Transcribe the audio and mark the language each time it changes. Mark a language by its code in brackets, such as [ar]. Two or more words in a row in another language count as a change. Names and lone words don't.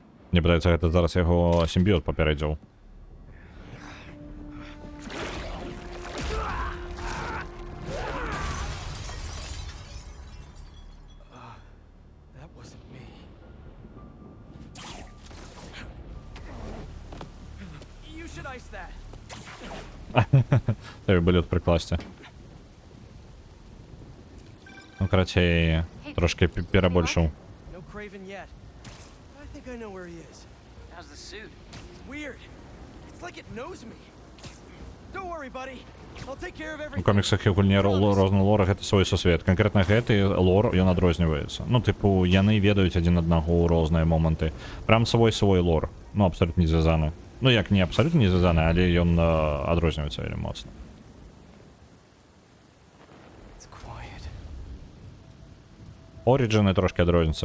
[be] Мне падаецца, гэта зараз яго сімбіёт папярэдзіў. [en] That wasn't me. You should ice that. [be] Треба былі прыкласці. Ну, карацей, трошки перабольшыў. [en] No Craven yet. I think I know where he is. How's the suit? Weird. It's like it knows me. Don't worry, buddy. I'll take care of [be] У [en] everything. [be] коміксах і гульні розны лор гэта свой сусвет. Канкрэтна гэты лор ён адрозніваецца. Ну, тыпу, яны ведаюць адзін аднаго ў розныя моманты. Прям свой лор. Ну, абсалютна не звязаны. Ну, як не абсалютна не звязаны, але ён адрозніваецца вельмі моцна. Оріджины трошки адрозніваюцца.